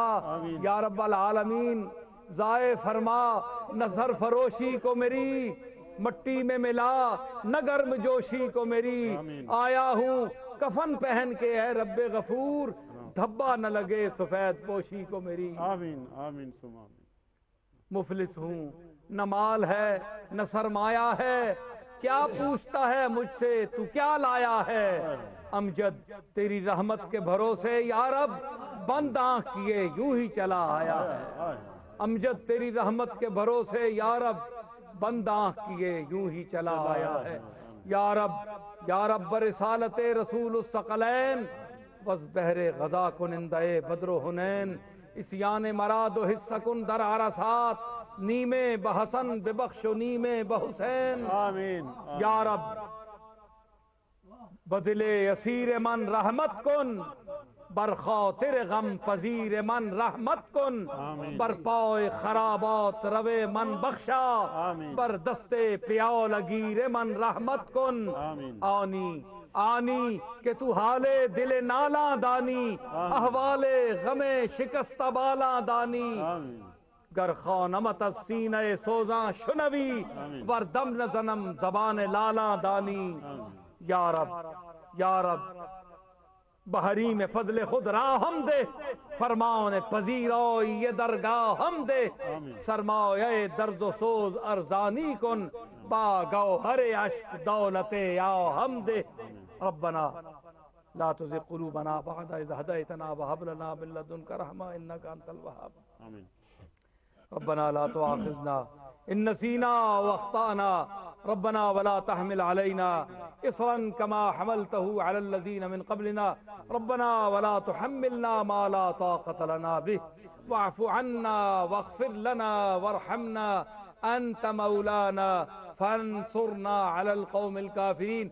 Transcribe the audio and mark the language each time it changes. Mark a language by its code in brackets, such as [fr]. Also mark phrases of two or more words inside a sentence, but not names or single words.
[ar] يا رب العالمين, [ur] جائے فرما نہ سر فروشی کو میری مٹی میں ملا، نہ گرم جوشی کو میری. آیا ہوں کفن پہن کے، ہے ربِ غفور، دھبہ نہ لگے سفید پوشی کو میری. [ar] آمين آمين ثم آمين. [ur] مفلس ہوں نہ مال ہے نہ سرمایہ ہے، کیا پوچھتا ہے مجھ سے تو کیا لایا ہے؟ امجد تیری رحمت کے بھروسے یا رب بند آنکھ کیے یوں ہی چلا آیا ہے۔ امجد تیری رحمت کے بھروسے یا رب بند آنکھ کیے یوں ہی چلا آیا ہے۔ [fa] یا رب برسالت رسول الثقلین وز بحر غزا کنندے بدر و حنین، اسیان مراد و حصہ کن در عرصات، نیمے بحسن ببخش و نیمے بحسین۔ آمین۔ یا رب بدل اسیر من رحمت کن، بر خاطر غم پذیر من رحمت کن، بر پائے خرابات روے من بخشا، بر دستے پیال گیر من رحمت کن۔ آنی کہ تو حال دل نالاں دانی، احوال غم شکستہ بالاں دانی، گر خانمت از سینہ سوزاں شنوی، ور دم نزنم زبان لالاں دانی۔ یا رب بحریم فضل خود راہ ہم دے، فرمان پذیرائی یہ درگاہ ہم دے، سرمایہ درد و سوز ارزانی کن، با گوہر عشق دولت یا ہم دے۔ [ar] ربنا لا تزغ قلوبنا بعد اذ ہدیتنا وہب لنا من لدنک رحمہ انک انت الوہاب۔ ربنا لا تؤاخذنا ان نسینا واخطأنا، ربنا ولا تحمل علينا اصرا كما حملته على الذين من قبلنا، ربنا ولا تحملنا ما لا طاقة لنا به، واعف عنا واغفر لنا وارحمنا انت مولانا فانصرنا على القوم الكافرين۔